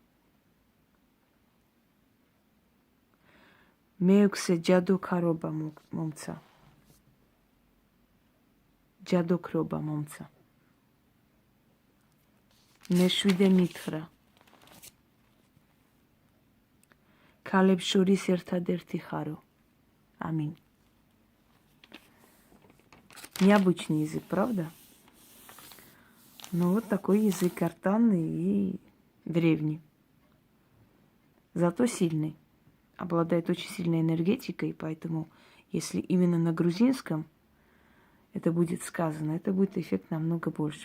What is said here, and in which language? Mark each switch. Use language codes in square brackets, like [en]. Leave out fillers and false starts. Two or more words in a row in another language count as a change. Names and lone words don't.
[ka] მეექვსე ჯადოქარობა მომცა, ჯადოქრობა მომცა. მეშვიდე მითხრა, ქალებს შორის ერთადერთი ხარო. [ru] Аминь. Необычный язык, правда? Но вот такой язык гортанный и древний. Зато сильный. Обладает очень сильной энергетикой, поэтому если именно на грузинском это будет сказано, это будет эффект намного больше.